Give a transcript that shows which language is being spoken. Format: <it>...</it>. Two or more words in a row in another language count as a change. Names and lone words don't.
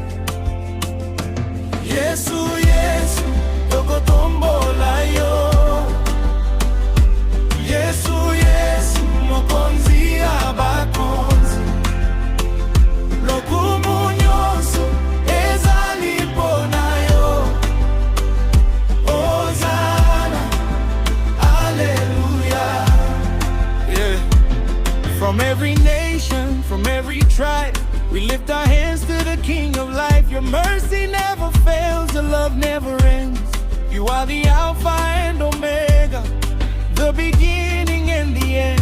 <ln>Yesu, Yesu, tokotombola yo. Yesu, Yesu, mokonzi abakonzi. Lokumu nyonso ezali pona yo. Hosanna, Hallelujah.</ln> <en>Yeah. From every nation, from every tribe, we lift our hands to the King of life. Your mercy never fails, your love never ends. You are the Alpha and Omega, the beginning and the end.</en>